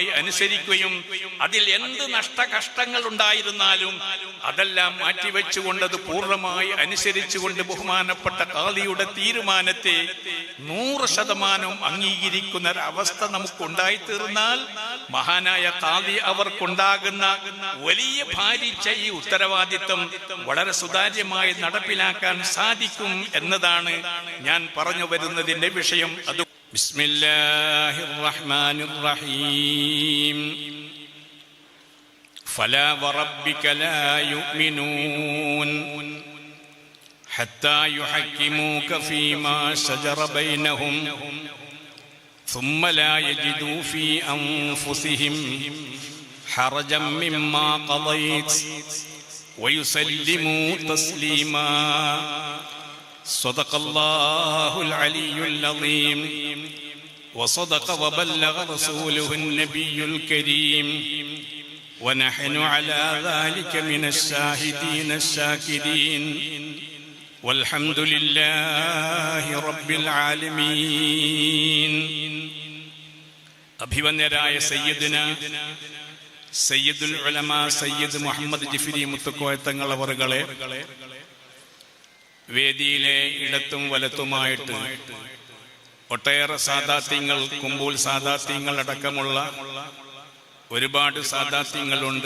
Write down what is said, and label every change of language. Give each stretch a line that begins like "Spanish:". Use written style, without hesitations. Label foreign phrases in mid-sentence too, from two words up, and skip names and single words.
Malayalam: അനുസരിക്കുകയും അതിൽ എന്ത് നഷ്ടകഷ്ടങ്ങൾ ഉണ്ടായിരുന്നാലും അതെല്ലാം മാറ്റിവെച്ചുകൊണ്ട് അത് പൂർണ്ണമായി അനുസരിച്ചുകൊണ്ട് ബഹുമാനപ്പെട്ട ഖാദിയുടെ തീരുമാനത്തെ 100% അംഗീകരിക്കുന്ന ഒരവസ്ഥ നമുക്കുണ്ടായിത്തീർന്നാൽ മഹാനായ ഖാദി അവർക്കുണ്ടാകുന്ന വലിയ ഭാരിച്ച ഈ ഉത്തരവാദിത്വം വളരെ സുതാര്യമായി നടപ്പിലാക്കാൻ സാധിക്കും എന്നതാണ് ഞാൻ പറഞ്ഞു വരുന്നതിന്റെ വിഷയം.
Arabic: അത് بسم الله الرحمن الرحيم. فلا وربك لا يؤمنون حتى يحكموك فيما شجر بينهم ثم لا يجدوا في أنفسهم حرجا مما قضيت ويسلموا تسليما. صدق الله العلي العظيم وصدق وبلغ رسوله النبي الكريم ونحن على ذلك من الشاهدين الشاكرين والحمد لله رب العالمين.
Malayalam: അഭിവന്യരായ സയ്യിദുൽ ഉലമ സയ്യിദ് മുഹമ്മദ് ജിഫ്രി മുത്തുക്കോയ തങ്ങൾ അവറുകളെ, വേദിയിലെ ഇടത്തും വലത്തുമായിട്ട് ഒട്ടേറെ സാദാത്യങ്ങൾ, കുമ്പൂൽ സാദാത്യങ്ങൾ അടക്കമുള്ള ഒരുപാട് സാദാത്യങ്ങളുണ്ട്.